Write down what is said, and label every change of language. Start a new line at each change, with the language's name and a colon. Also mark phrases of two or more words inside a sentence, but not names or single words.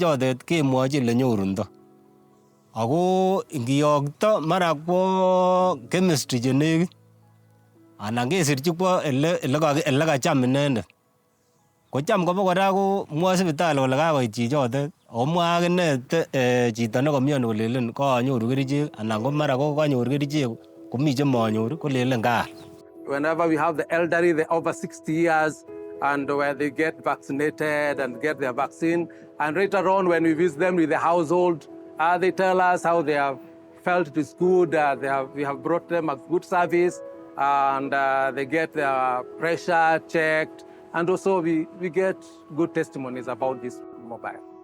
Kalenjin: chotet kemwochi ele nyorundo ako ngiyokto mara kwo chemistry chenekit anan kesirchi kwo ele kacham inendet kocham kobo kora ko mwoe sipitali kole kakoit chichotet ako mwoe akine chito nekomioni kolelen kanyoru kerichek anan ko mara ko kanyor kerichek komi chemanyor kolelen kaal.
English: Whenever we have the elderly, the over 60 years, and where they get vaccinated and get their vaccine, and later on when we visit them with the household, they tell us how they have felt it is good, we have brought them a good service, and they get their pressure checked, and also we get good testimonies about this mobile.